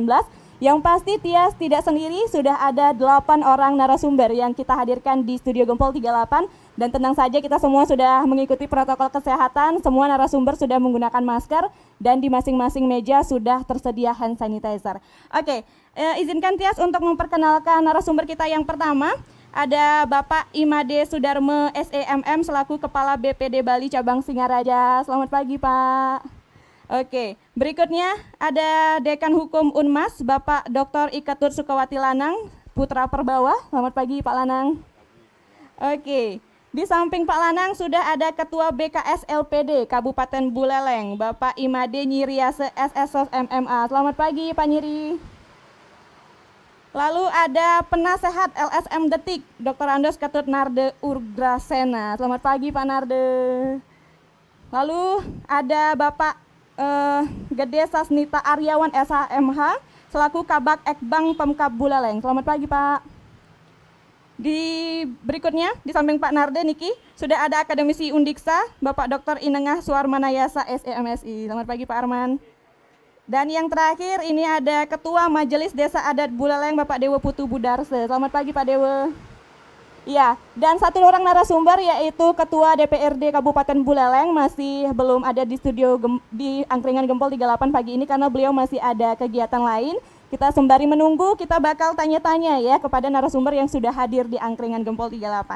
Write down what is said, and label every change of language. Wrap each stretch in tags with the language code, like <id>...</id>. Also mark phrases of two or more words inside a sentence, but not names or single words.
<id>Yang pasti Tias tidak sendiri, sudah ada 8 orang narasumber yang kita hadirkan di Studio Gempol 38. Dan tenang saja, kita semua sudah mengikuti protokol kesehatan, semua narasumber sudah menggunakan masker, dan di masing-masing meja sudah tersedia</id> <en>hand sanitizer.</en> <id>Oke, izinkan Tias untuk memperkenalkan narasumber kita yang pertama. Ada Bapak Imade Sudarme SEMM selaku Kepala BPD Bali Cabang Singaraja. Selamat pagi Pak. Oke, berikutnya ada Dekan Hukum Unmas, Bapak Dr. Iketur Sukawati Lanang, Putra Perbawa. Selamat pagi Pak Lanang. Oke, di samping Pak Lanang sudah ada Ketua BKS LPD Kabupaten Buleleng, Bapak Imade Nyiriase SSOS MMA. Selamat pagi Pak Nyiri. Lalu ada Penasehat LSM Detik, Dr. Andos Ketut Narde Urgrasena. Selamat pagi Pak Narde. Lalu ada Bapak Gede Sasnita Aryawan SHMH selaku Kabak Ekbang Pemkab Buleleng. Selamat pagi Pak. Di berikutnya di samping Pak Narde Niki sudah ada Akademisi Undiksa Bapak Dr. Inengah Suarmanayasa SEMSI. Selamat pagi Pak Arman. Dan yang terakhir ini ada Ketua Majelis Desa Adat Buleleng Bapak Dewa Putu Budarse. Selamat pagi Pak Dewa. Ya, dan satu orang narasumber yaitu Ketua DPRD Kabupaten Buleleng masih belum ada di studio di Angkringan Gempol 38 pagi ini karena beliau masih ada kegiatan lain. Kita sembari menunggu, kita bakal tanya-tanya ya kepada narasumber yang sudah hadir di Angkringan Gempol 38.</id>